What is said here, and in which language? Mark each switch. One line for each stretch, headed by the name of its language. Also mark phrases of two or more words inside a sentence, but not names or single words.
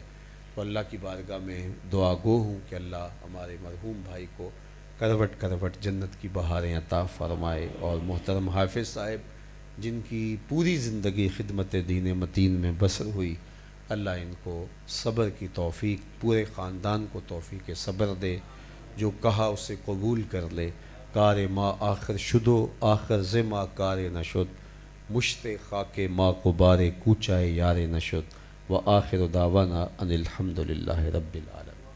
Urdu: تو اللہ کی بارگاہ میں دعا گو ہوں کہ اللہ ہمارے مرحوم بھائی کو کروٹ کروٹ جنت کی بہاریں عطا فرمائے، اور محترم حافظ صاحب جن کی پوری زندگی خدمت دین متین میں بسر ہوئی، اللہ ان کو صبر کی توفیق، پورے خاندان کو توفیق صبر دے، جو کہا اسے قبول کر لے۔
Persian: کار ما آخر شدو آخر ز ما کار نشد، مشت خاک ما غبار کوچائے یار نشد، و
Arabic: آخر دعوانا ان الحمد للہ رب العالمین۔